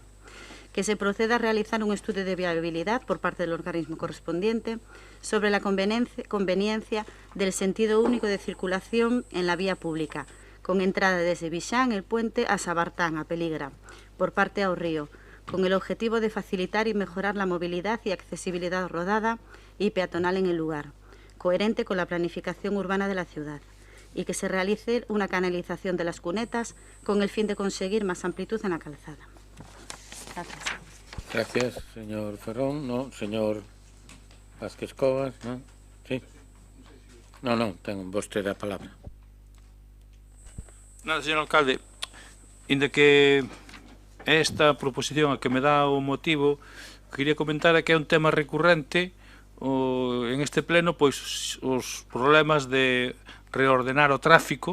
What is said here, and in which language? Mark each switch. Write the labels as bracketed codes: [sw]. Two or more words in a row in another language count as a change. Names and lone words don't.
[es] Que se proceda a realizar un estudio de viabilidad por parte del organismo correspondiente sobre la conveniencia del sentido único de circulación en la vía pública, con entrada desde Vixán, el puente, a Sabartán, a Peligra, por Parte ao Río, con el objetivo de facilitar y mejorar la movilidad y accesibilidad rodada y peatonal en el lugar, coherente con la planificación urbana de la ciudad, y que se realice una canalización de las cunetas con el fin de conseguir más amplitud en la calzada. Gracias. Gracias, señor Ferrón. No, señor Vázquez Cobas, ¿no? Sí. [gl] No, ten vostede a palabra. Nada, señor alcalde, inda que esta proposición a que me dá o motivo, quería comentar que é un tema recurrente en este pleno, pois os problemas de reordenar o tráfico.